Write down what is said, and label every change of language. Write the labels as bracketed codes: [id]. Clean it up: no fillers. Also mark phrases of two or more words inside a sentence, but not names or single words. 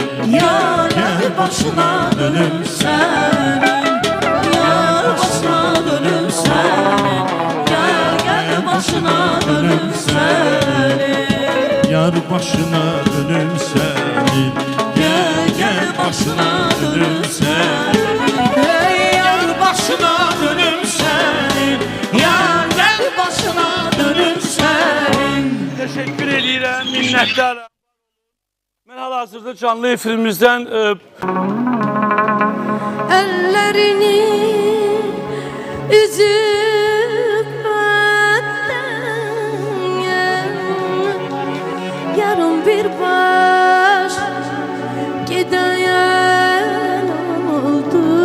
[tr] Yar başına dönüm senin, yar başına dönüm senin, gel başına dönüm senin. Yar başına dönüm senin. Gel başına dönüm senin. Hey yar Başına dönüm senin. Gel başına dönüm sen. [az] Teşekkür edirəm, minnətdaram. Mən hal-hazırda canlı efirimizdən [tr] Ellerini üzüp benden yarın bir baş gideyen oldu.